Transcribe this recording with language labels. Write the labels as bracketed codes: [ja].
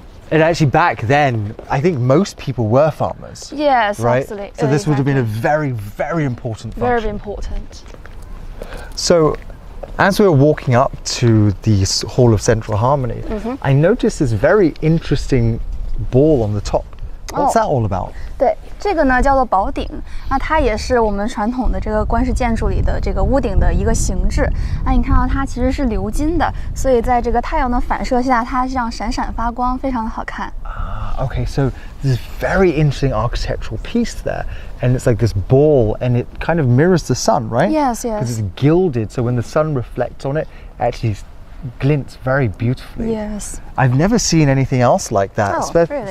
[en] And actually, back then, I think most people were farmers. Yes, right. Absolutely. So this would have been a very, very important function. Very important. So, as we were walking up to the Hall of Central Harmony, I noticed this very interesting ball on the top. What's that all about? [zh] 对，这个呢叫做宝顶，那它也是我们传统的这个官式建筑里的这个屋顶的一个形制。那你看到它其实是鎏金的，所以在这个太阳的反射下，它这样闪闪发光，非常的好看。 [en] Okay, so there's very interesting architectural piece there, and it's like this ball, and it kind of mirrors the sun, right? Yes, Because yes. it's gilded, so when the sun reflects on it, it actually glints very beautifully. Yes. I've never seen anything else like that, Oh, really?